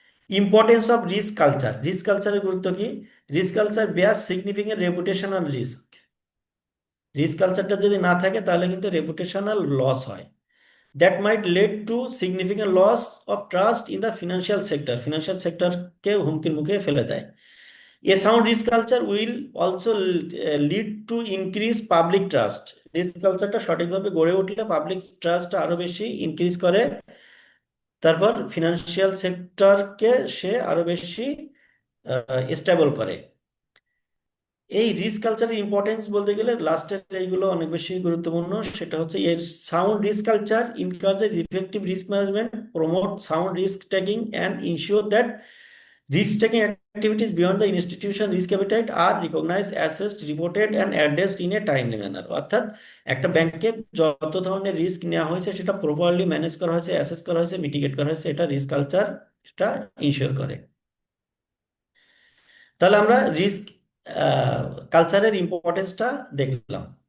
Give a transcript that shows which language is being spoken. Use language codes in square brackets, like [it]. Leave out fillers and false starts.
[bn] Importance of risk culture, risk কালচারের গুরুত্ব কি। [en] risk culture bear significant reputational risk, [bn] risk কালচারটা যদি না থাকে তাহলে কিন্তু রেপুটেশনাল লস হয়, [en] that might lead to significant loss of trust in the financial sector, [bn] financial সেক্টরকে হুমকির মুখে ফেলে দেয়। [en] A sound risk culture will also lead to increase public trust. [bn] Risk কালচারটা সঠিকভাবে গড়ে উঠলে পাবলিক ট্রাস্ট আরো বেশি ইনক্রিজ করে তারপর ফিনান্সিয়াল সেক্টরকে সে আরো বেশি স্টেবল করে। এই রিস্ক কালচারের ইম্পর্টেন্স বলতে গেলে লাস্টের এইগুলো অনেক বেশি গুরুত্বপূর্ণ। সেটা হচ্ছে এর [en] Sound risk culture encourages effective risk management, promote sound risk taking and ensure that risk taking activities beyond the institution risk appetite are recognized, assessed, reported and addressed in a timely manner। [bn] অর্থাৎ একটা ব্যাংকে যত ধরনের risk নেওয়া হয়েছে সেটা properly manage করা হয়েছে, অ্যাসেস করা হয়েছে, মিটিগেট করা হয়েছে, এটা রিস্ক কালচার এটা ইনশিওর করে। তাহলে আমরা রিস্ক কালচারের ইম্পর্টেন্সটা দেখলাম।